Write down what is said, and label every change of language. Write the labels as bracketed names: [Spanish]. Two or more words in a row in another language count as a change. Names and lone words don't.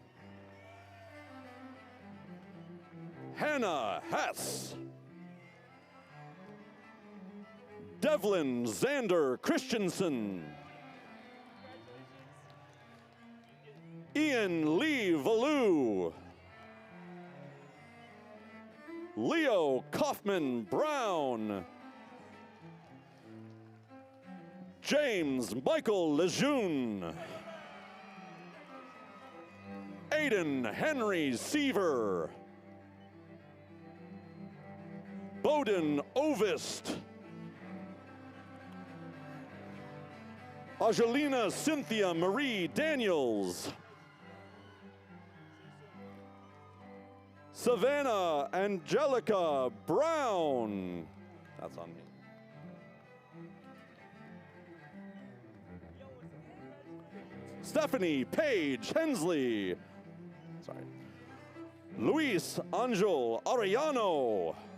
[English] Hannah Hess. Devlin Xander Christensen. Ian Lee Valou. Leo Kaufman Brown. James Michael Lejeune. Aiden Henry Seaver. Bowden Ovist. Angelina Cynthia Marie Daniels. Savannah Angelica Brown. That's on me. Stephanie Paige Hensley. Sorry. Luis Angel Arellano.